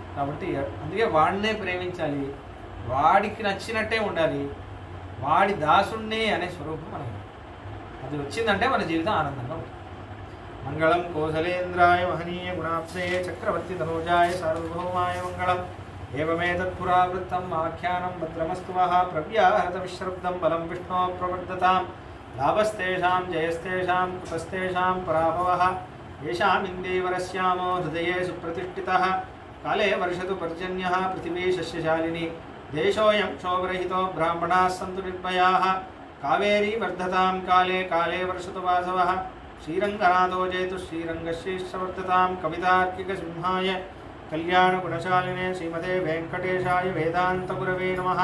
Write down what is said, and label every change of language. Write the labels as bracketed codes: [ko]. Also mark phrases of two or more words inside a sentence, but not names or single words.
[te] కాబట్టి అందుకే వాడినే ప్రేమించాలి, వాడికి నచ్చినట్టే ఉండాలి, వాడి దాసుణ్ణే అనే స్వరూపం మనకి. అది వచ్చిందంటే మన జీవితం ఆనందంగా ఉంటుంది. [sa] మంగళం కోసలేంద్రాయ మహనీయ గుణాబ్ధే చక్రవర్తి తనూజాయ సార్వభౌమాయ మంగళం. एवमेतत्पुरावृत्तम् आख्यानं भद्रमस्तु वः प्रव्याहृतविश्रब्दं बलं विष्णो प्रवर्धतां लाभस्तेषां जयस्तेषां कृतस्तेषां पराभवः येषामिन्दीवरस्यामो हृदये सुप्रतिष्ठितः काले वर्षतु पर्जन्यः पृथिवी शस्यशालिनी देशोऽयं क्षोभरहितो ब्राह्मणाः सन्तु निर्भयाः कावेरी वर्धतां काले काले वर्षतु वासवः श्रीरङ्गनाथो जयतु श्रीरङ्गश्रीश्वर्धतां कवितार्किकसिंहाय कल्याणगुणशालिने श्रीमते वेङ्कटेशाय वेदान्तगुरवे नमः।